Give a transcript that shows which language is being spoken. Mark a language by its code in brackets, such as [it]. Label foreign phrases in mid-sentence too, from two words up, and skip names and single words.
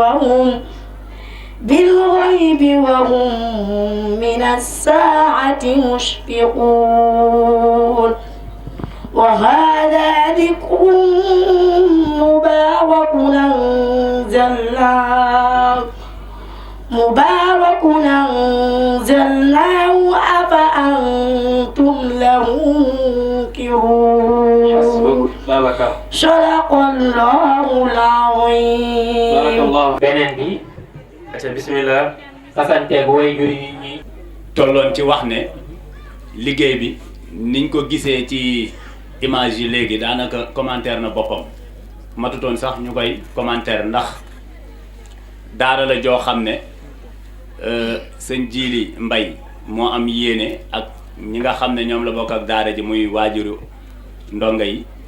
[ar] وهم من الساعة مشفقون وهذا ذكر مبارك أنزلناه أفأنتم له منكرون صدق الله العظيم. barakallah. [wo] beneen bi bismillah fasanteeg way juri ñi tolloon ci wax ne liggéey bi niñ ko gisee ci image yi léegi daanaka commentaire na boppam matutoon sax ñu koy commentaire ndax daara la joo xam ne sëñ Jili Mbay moo am yéene ak ñi nga xam ne ñoom la bokk ak daara ji muy waajuru ndongo yi